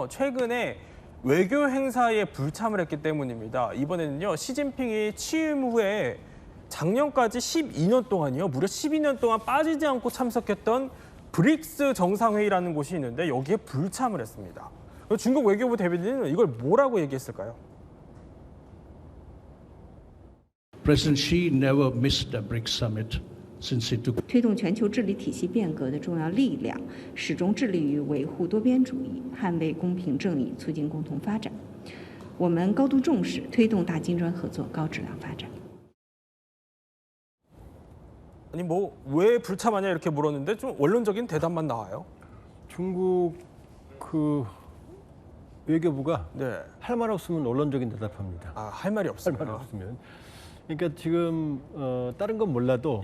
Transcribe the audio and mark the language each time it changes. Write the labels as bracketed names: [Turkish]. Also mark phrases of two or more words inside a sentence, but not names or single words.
[Korean] 최근에 외교 행사에 불참을 했기 때문입니다. 이번에는요. 시진핑이 취임 후에 작년까지 12년 동안이요. 무려 12년 동안 빠지지 않고 참석했던 브릭스 정상회의라는 곳이 있는데 여기에 불참을 했습니다. 중국 외교부 대변인은 이걸 뭐라고 얘기했을까요? [English] President Xi never missed the BRICS summit since he took [Chinese] 推动全球治理体系变革的重要力量，始终致力于维护多边主义，捍卫公平正义，促进共同发展。我们高度重视推动大金砖合作高质量发展。 [Korean] 아니 뭐 왜 불참하냐 이렇게 물었는데 좀 원론적인 대답만 나와요. 중국 그 외교부가 네. 할 말 없으면 언론적인 대답합니다. 아, 할 말이 할 없습니다. 말 없으면. 그러니까 지금 다른 건 몰라도